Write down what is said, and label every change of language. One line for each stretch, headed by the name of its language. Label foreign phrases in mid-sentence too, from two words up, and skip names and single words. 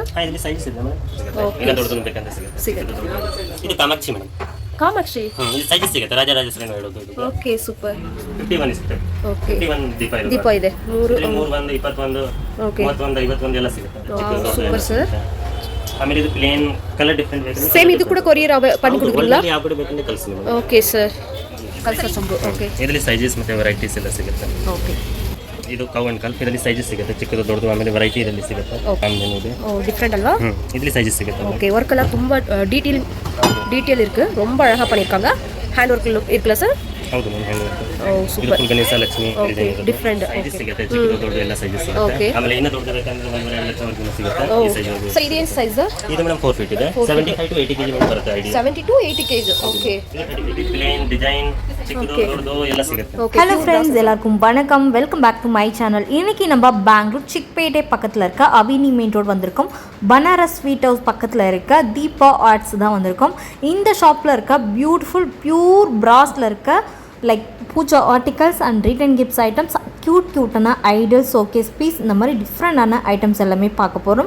Kannada: ಇದರಲ್ಲಿ ಸೈಜಸ್ ಇದೆ ಮೇಡಂ. ಈಗ ದೊಡ್ಡದು ಬೇಕಂತ ಸಿಗುತ್ತೆ. ಇದು ಕಾಮಾಕ್ಷಿ ಮೇಡಂ. ಕಾಮಾಕ್ಷಿ. ಇದು ಸೈಜಸ್ ಸಿಗುತ್ತೆ. ರಾಜರಾಜೇಶ್ವರಿ ಹೇಳೋದು ಇದು.
English: okay super.
Kannada: 51 ಸಿಗುತ್ತೆ. ಓಕೆ. 51 ದೀಪ ಇದೆ. 3 1 21 ಓಕೆ. 31 51 ಎಲ್ಲ ಸಿಗುತ್ತೆ.
English: super sir.
Kannada: ಆಮೇಲೆ ಇದು
English: plain colour different
Kannada: ಬೇಕು.
Tamil: சேம் இது கூட கொரியர் பண்ணி கொடுக்குறீங்களா?
Kannada: ಯಾವ ಕಡೆ ಬೇಕಂದ್ರೆ ಕಳಿಸ್ತೀನಿ ಮೇಡಂ.
English: okay sir.
Kannada: ಕಲ್ಸರ್ ಸಂಬು. ಓಕೆ. ಇದರಲ್ಲಿ ಸೈಜಸ್ ಮತ್ತೆ ವೆರೈಟೀಸ್ ಎಲ್ಲ ಸಿಗುತ್ತೆ. ಓಕೆ. ಇದು
English: cow and calf.
Kannada: ಇದರಲ್ಲಿ ಸೈಜಸ್ ಸಿಗುತ್ತೆ. ಚಿಕ್ಕದು ದೊಡ್ಡದು ಆಮೇಲೆ ವೆರೈಟಿ ಇದರಲ್ಲಿ ಸಿಗುತ್ತೆ. ಆಮೇಲೆ ಓ ಡಿಫರೆಂಟ್ ಅಲ್ವಾ? ಇದರಲ್ಲಿ ಸೈಜಸ್ ಸಿಗುತ್ತೆ.
Tamil: ஓகே.
Kannada: ವರ್ಕ್ ಎಲ್ಲ ತುಂಬಾ ಡೀಟೇಲ್
Tamil: இருக்கு. ரொம்ப அழகா பண்ணிருக்காங்க.
English: hand work
Tamil: இருக்குல ಸರ್?
Kannada: ಹೌದು ಮ್ಯಾಮ್.
English: hand work.
Kannada: ಓ ಸೂಪರ್. ಗಣೇಶ ಲಕ್ಷ್ಮಿ ಡಿಫರೆಂಟ್ ಸೈಜಸ್ ಸಿಗುತ್ತೆ. ಚಿಕ್ಕದು ದೊಡ್ಡದು ಎಲ್ಲ ಸೈಜಸ್ ಸಿಗುತ್ತೆ. ಆಮೇಲೆ ಇನ್ನೂ ದೊಡ್ಡದು ಬೇಕಂದ್ರೆ 1.5 ಲಕ್ಷವರೆಗೂ ಸಿಗುತ್ತೆ. ಈ ಸೈಜ್ ಇದೆ. ಸರ್ ಇದೇನು ಸೈಜ್? ಇದು ಮೇಡಂ 4 ಫೀಟ್ ಇದೆ. 75 to 80 kg ಬರುತ್ತೆ. ಐಡಿಯಾ 70 to 80 kg. ಓಕೆ.
English: plain design
Kannada: ಚಿಕ್ಕದು ದೊಡ್ಡದು ಎಲ್ಲ ಸಿಗುತ್ತೆ.
English: hello friends,
Tamil: எல்லாருக்கும் வணக்கம்.
English: welcome back to my channel.
Tamil: இன்னைக்கு நம்ம பெங்களூர் சிக்பேட்டை பக்கத்தில் இருக்க அவென்யூ மெயின் ரோட் வந்திருக்கோம். பனாரஸ் ஸ்வீட் ஹவுஸ் பக்கத்தில் இருக்க தீபா ஆர்ட்ஸ் தான் வந்திருக்கோம். இந்த ஷாப்பில் இருக்க
English: beautiful pure brass
Tamil: இருக்க
English: like pooja articles and return gifts items,
Tamil: க்யூட்டான
English: idol showcase piece,
Tamil: இந்த மாதிரி டிஃப்ரெண்டான ஐட்டம்ஸ் எல்லாமே பார்க்க போகிறோம்.